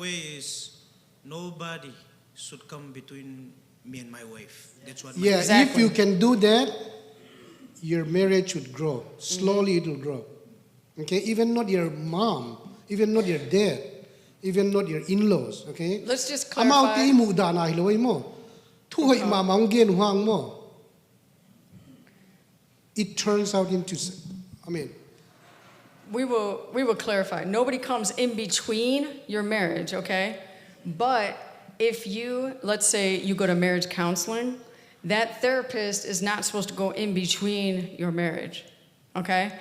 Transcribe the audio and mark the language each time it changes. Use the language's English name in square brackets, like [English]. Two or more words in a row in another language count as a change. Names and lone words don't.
[English] My takeaway is nobody should come between me and my wife. That's what. Yeah, Exactly. if you can do that, your marriage would grow. Slowly it will grow. Okay, even not your mom, even not your dad, even not your in-laws. Okay. Let's just Amao clarify. ti mu da na hiloi mo. Tuhoi ma maung gen huang mo. It turns out into, I mean, We will clarify. Nobody comes in between your marriage, okay? But if you, let's say you go to marriage counseling, that therapist is not supposed to go in between your marriage, okay?